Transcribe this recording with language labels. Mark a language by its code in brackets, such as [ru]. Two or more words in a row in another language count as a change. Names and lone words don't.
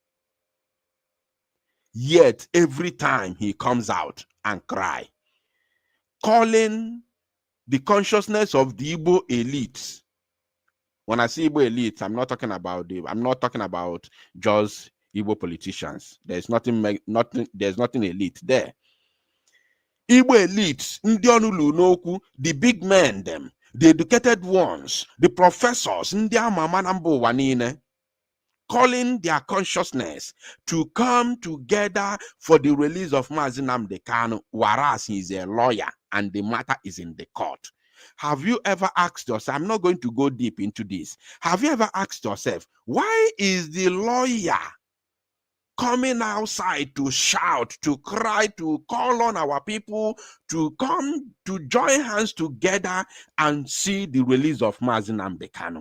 [en] Yet every time he comes out and cry, calling the consciousness of the Igbo elites. When I say Igbo elites, I'm not talking about just Igbo politicians. There's nothing elite there. Igbo elites, [ig] ndị ọnụlu n'okwu, [en] the big men them, the educated ones, the professors, [ig] ndị ama ama na mba ụwa niile, [en] calling their consciousness to come together for the release of Mazi Nnamdi Kanu, whereas he is a lawyer and the matter is in the court. Have you ever asked yourself, I'm not going to go deep into this, have you ever asked yourself, why is the lawyer coming outside to shout, to cry, to call on our people to come to join hands together and see the release of Mazi Nnamdi Kanu?